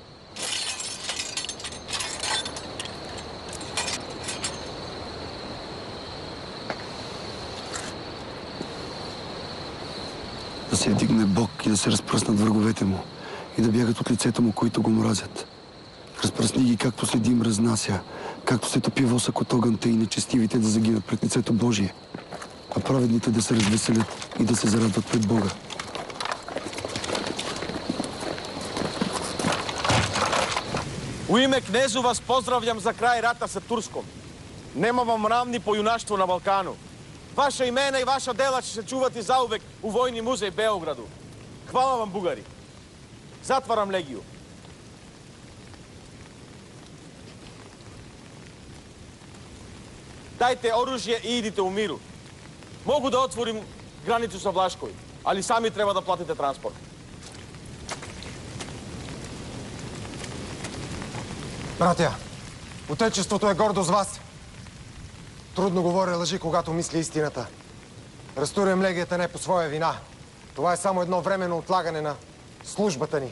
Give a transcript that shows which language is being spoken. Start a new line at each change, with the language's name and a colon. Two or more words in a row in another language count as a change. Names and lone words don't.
Bulgarian: Да се вдигне Бог и да се разпръснат враговете му и да бягат от лицето му, които го мразят. Разпръсни ги, както се дим разнася, както се топи восък от огънта и нечестивите да загинат пред лицето Божие, а праведните да се развеселят и да се зарадват пред Бога.
Serbian: U ime knezu vas pozdravljam za kraj rata sa Turskom. Nema vam ravni po junaštvu na Balkanu. Vaša imena i vaša dela će se čuvati zauvek u Vojni muzej Beogradu. Hvala vam, Bugari. Zatvaram legiju. Dajte oružje i idite u miru. Mogu da otvorim granicu sa Vlaškoj, ali sami treba da platite transport.
Bulgarian: Братя, отечеството е гордо с вас. Трудно говоря лъжи, когато мисля истината. Разтурям легията не по своя вина. Това е само едно временно отлагане на службата ни.